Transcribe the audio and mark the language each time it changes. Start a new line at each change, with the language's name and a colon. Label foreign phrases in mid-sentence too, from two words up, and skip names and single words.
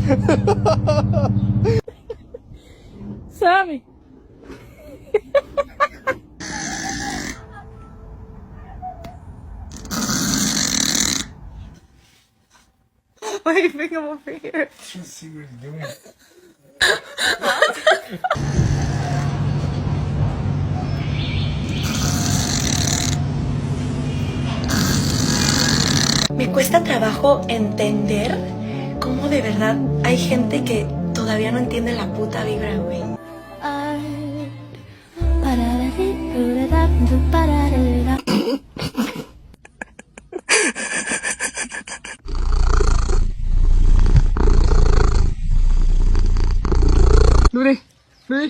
English: Sammy. Why are you bring him over here? Just see what he's doing.
Spanish: Me cuesta trabajo entender cómo de verdad hay gente que todavía no entiende la puta vibra, güey.
Vietnamese: Du đi, du đi.